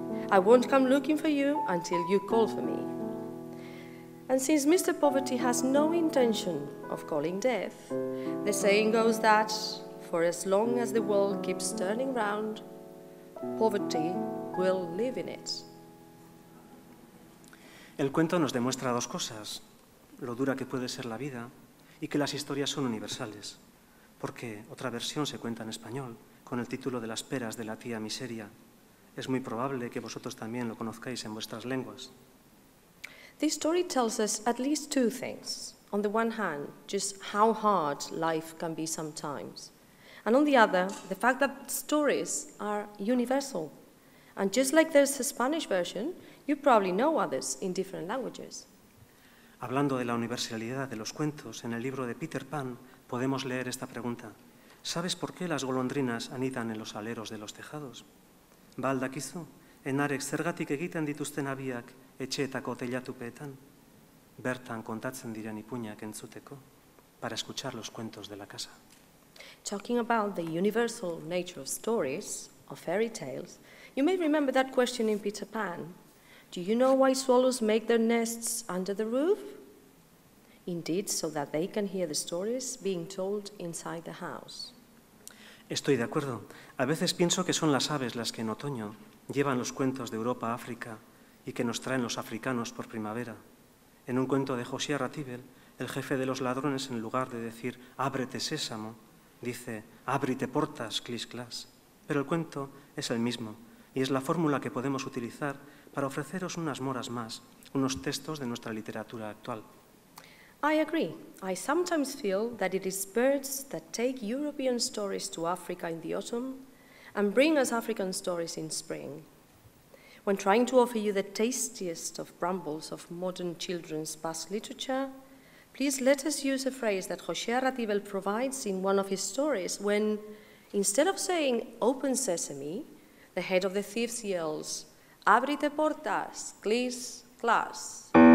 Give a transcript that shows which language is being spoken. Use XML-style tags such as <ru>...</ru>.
<en>I won't come looking for you until you call for me." And since Mr. Poverty has no intention of calling death, the saying goes that for as long as the world keeps turning round, poverty will live in it.</en> <es>El cuento nos demuestra dos cosas: lo dura que puede ser la vida y que las historias son universales, porque otra versión se cuenta en español con el título de Las peras de la tía Miseria. Es muy probable que vosotros también lo conozcáis en vuestras lenguas.</es> <en>This story tells us at least two things. On the one hand, just how hard life can be sometimes. And on the other, the fact that stories are universal. And just like there's a Spanish version, you probably know others in different languages.</en> <es>Hablando de la universalidad de los cuentos, en el libro de Peter Pan podemos leer esta pregunta: ¿sabes por qué las golondrinas anidan en los aleros de los tejados?</es> <eu>Ba al dakizu, enarek zergatik egiten dituzten abiak etxeetako teilatupeetan? Bertan kontatzen diren ipuinak entzuteko,</eu> <es>para escuchar los cuentos de la casa.</es> <en>Talking about the universal nature of stories, of fairy tales, You may remember that question in Peter Pan. Do you know why swallows make their nests under the roof? Indeed, so that they can hear the stories being told inside the house.</en> <es>Estoy de acuerdo. A veces pienso que son las aves las que en otoño llevan los cuentos de Europa a África y que nos traen los africanos por primavera. En un cuento de José Ratibel, el jefe de los ladrones, en lugar de decir «ábrete sésamo», dice «ábrite portas, clis clas». Pero el cuento es el mismo y es la fórmula que podemos utilizar para ofreceros unas moras más, unos textos de nuestra literatura actual.</es> <en>I agree. I sometimes feel that it is birds that take European stories to Africa in the autumn and bring us African stories in spring. When trying to offer you the tastiest of brambles of modern children's Basque literature, please let us use a phrase that José Ratibel provides in one of his stories when, instead of saying open sesame, the head of the thieves yells, "Abrite portas, clis, clas."</en>